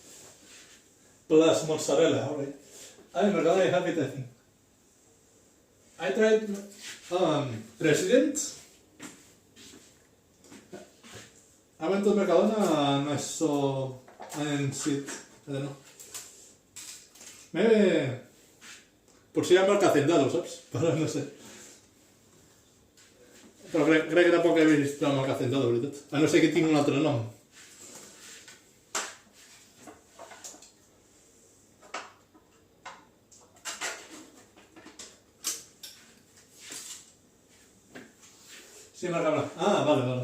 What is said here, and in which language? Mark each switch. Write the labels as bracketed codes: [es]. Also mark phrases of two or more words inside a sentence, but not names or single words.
[en] Plus mozzarella, alright. I remember I have it, I think. I tried President. I went to Mercadona and I saw and sit. I don't know. [ca] Maybe por si hi ha marca Hacendado, saps? Però no sé. Però crec que tampoc he vist la marca Hacendado, veritat. A no ser que tingui un altre nom. Sí, marca blanca. Ah, vale.